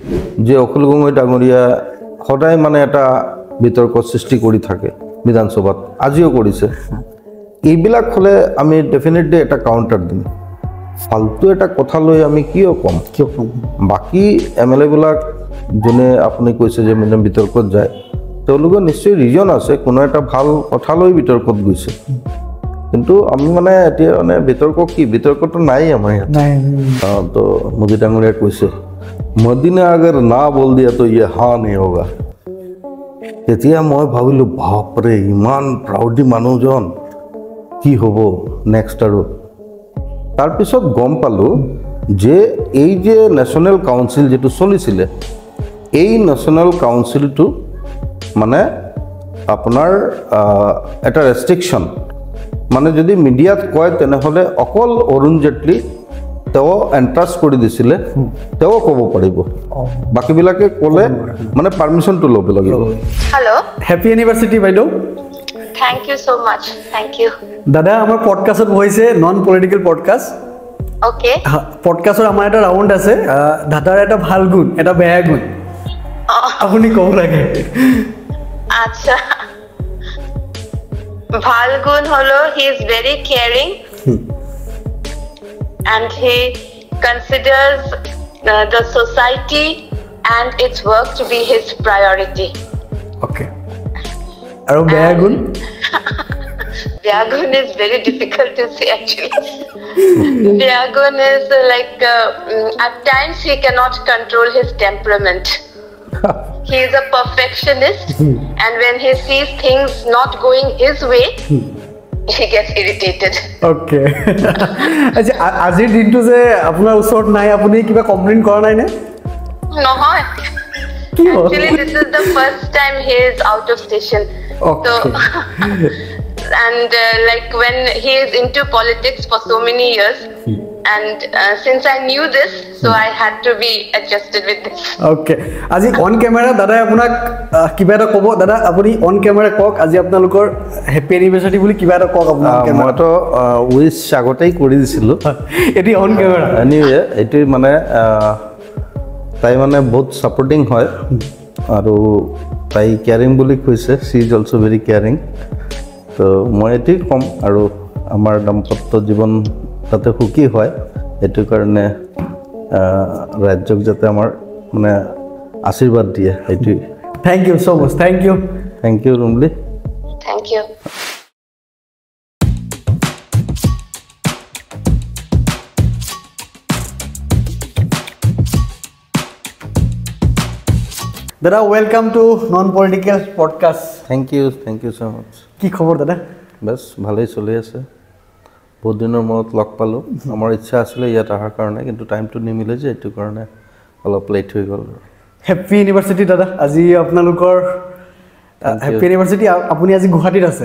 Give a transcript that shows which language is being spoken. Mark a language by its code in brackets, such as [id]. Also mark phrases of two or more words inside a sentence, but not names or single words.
[as] যে অখিল গগৈ ডাঙৰীয়া সদায় মানে এটা বিতৰ্ক সৃষ্টি কৰি থাকে বিধানসভাত আজিও কৰিছে এইবিলাক হলে আমি ডেফিনেটলি এটা কাউন্টাৰ দিম ফালতু এটা কথা লৈ আমি কিয় কম বাকি এমএলএ বিলাক যোনে আপুনি কৈছে যে মানে বিতৰ্কত যায় তেওঁলোকৰ নিশ্চয় ৰিজন আছে কোনো এটা ভাল কথা লৈ বিতৰ্কত গৈছে কিন্তু আমি মানে এতিয়া মানে বিতৰ্কটো নাই আমাৰ ইয়াত তো মোদী ডাঙৰীয়া কৈছে [hi] मोदी ने अगर ना बोल दिया तो ये हाँ नहीं होगा [as] তেতিয়া মই ভাবিলো বাপৰে ইমান প্ৰাউডি মানুহজন কি হ'ব নেক্সট আৰু তাৰ পিছত গম পালো যে এই যে [en] National Council [as] যেটো চলিছিলে এই ন্যাশনাল কাউন্সিলটো মানে আপোনাৰ এটা ৰেস্ট্ৰিকশন মানে যদি মিডিয়াত কয় তেনেহলে অকল অৰুণ জেটলি তেও এন্ট্ৰাস কৰি দিছিলে তেও ক'ব পাৰিব বাকি বিলাকে ক'লে মানে পাৰমিশনটো ল'ব লাগিব हेलो [en] happy university বাইদেউ thank you so much thank you [as] দাদা আমার পডকাস্টত হইছে [en] non political podcast [as] ओके পডকাস্টৰ আমাৰ এটা ৰাউন্ড আছে দাদাৰ এটা ভাল গুণ এটা বেয়া গুণ আপুনি ক'ব লাগে [en] अच्छा [as] ভাল গুণ হলো [en] he is very caring and he considers the society and its work to be his priority. [as] Okay. আৰু বেয়াগুণ? [en] Beagun is very difficult to say actually. Beagun is like at times he cannot control his temperament. He is a perfectionist and when he sees things not going his way, he gets irritated. Okay. [as] আচ্ছা আজিৰ দিনটো যে আপোনাৰ ওচৰত নাই আপুনি কিবা কমপ্লেইন কৰা নাই নে? নহয়. [en] Actually this is the first time he is out of station. Okay. So and like when he is into politics for so many years and since I knew this so I had to be adjusted with this. Okay. [as] আজি [en] on camera [as] দাদা আপোনাক কিবা এটা ক'ব দাদা আপুনি [en] on camera [as] কক আজি আপোনালোকৰ [en] happy anniversary [as] বুলি কিবা এটা কক আপোনাৰ ক্যামেৰা মইতো উইশ আগতেই কৰি দিছিলো এটি [en] on camera [as] এনিৱে এটি মানে তাই মানে বহুত সাপোৰ্টিং হয় আৰু তাই কেয়াৰিং বুলি কৈছে [en] she is also very caring [as] তো মই এটি কম আৰু আমাৰ দাম্পত্য জীৱন তাতে সুখী হয় এটো কাৰণে ৰাজ্যক যাতে আমাৰ মানে আশীৰ্বাদ দিয়ে এটো [en] thank you so much thank you রুমলি Thank you. দাদা welcome to non political podcast thank you so much [as] কি খবৰ দাদা বস ভালেই চলি আছে বহুত দিনৰ মূৰত লগ পালো আমাৰ ইচ্ছা আছিল ইয়াত আহাৰ কাৰণে কিন্তু টাইমটো নিমিলে যে এটো কাৰণে অলপ লেট হৈ গ'ল [en] happy university [as] দাদা আজি আপোনালোকৰ [en] happy university [as] আপুনি আজি গুৱাহাটীত আছে